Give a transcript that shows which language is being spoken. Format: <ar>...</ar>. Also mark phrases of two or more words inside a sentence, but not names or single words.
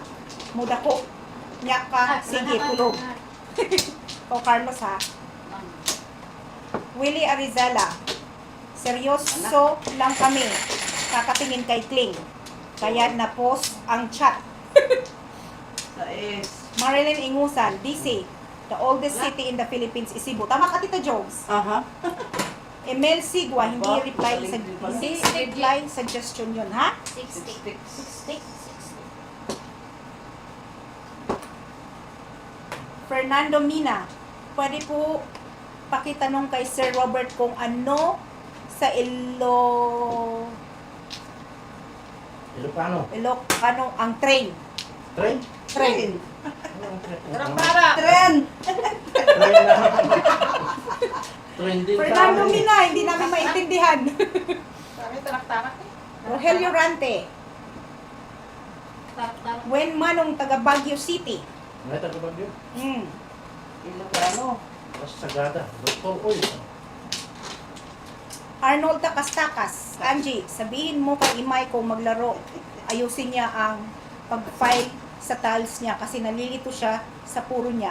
<tl>Muda ko. Nya ka, sige, tulog. O Carlos ha. Willie Arizala, seryoso lang kami. Kakatingin kay Kling. Kaya na-post ang chat. Marilyn Ingusan,</tl> <en>DC, the oldest city in the Philippines is Cebu.</en> <tl>Tama ka, Tita Jones? Aha. Emel Sigwa, hindi reply suggestion yun, ha? 60. Fernando Mina, pwede po pakitanong kay Sir Robert kung ano sa Ilocano. Ilocano ang train. Train? Train. Tren. Train na. Train din Fernando tayo. Mina, hindi namin maintindihan. Sabi, tarak-tarak eh. Rogelio Rante, Tarak-tarak. Wen Manong taga Baguio City. May tagabag yun. Ilocano. Mas sagada. Doktor Oil. Arnold Takas-Takas, Angie, sabihin mo kay Imay kung maglaro, ayusin niya ang pag-file sa tiles niya kasi nalilito siya sa puro niya.</tl>